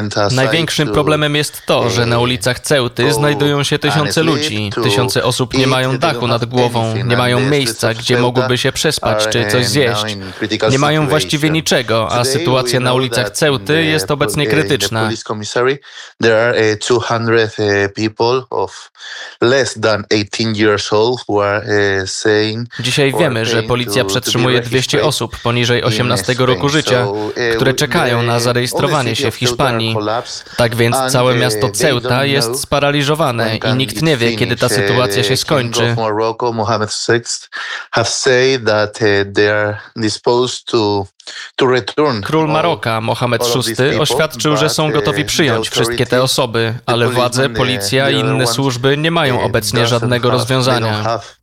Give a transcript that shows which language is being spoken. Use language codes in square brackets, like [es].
[pl] Największym problemem jest to, że na ulicach Ceuty znajdują się tysiące ludzi. Tysiące osób nie mają dachu nad głową, nie mają miejsca, gdzie mogłyby się przespać czy coś zjeść. Nie mają właściwie niczego, a sytuacja na ulicach Ceuty jest obecnie krytyczna. [en] There are 200 people of less than 18 years old who are saying. [pl] Dzisiaj wiemy, że policja przetrzymuje 200 osób poniżej 18 roku życia, które czekają na zarejestrowanie się w Hiszpanii. Tak więc całe miasto Ceuta jest sparaliżowane i nikt nie wie, kiedy ta sytuacja się skończy. [en] Mohamed VI have said that they are disposed to [pl] Król Maroka, Mohamed VI, oświadczył, że są gotowi przyjąć wszystkie te osoby, ale władze, policja i inne służby nie mają obecnie żadnego rozwiązania.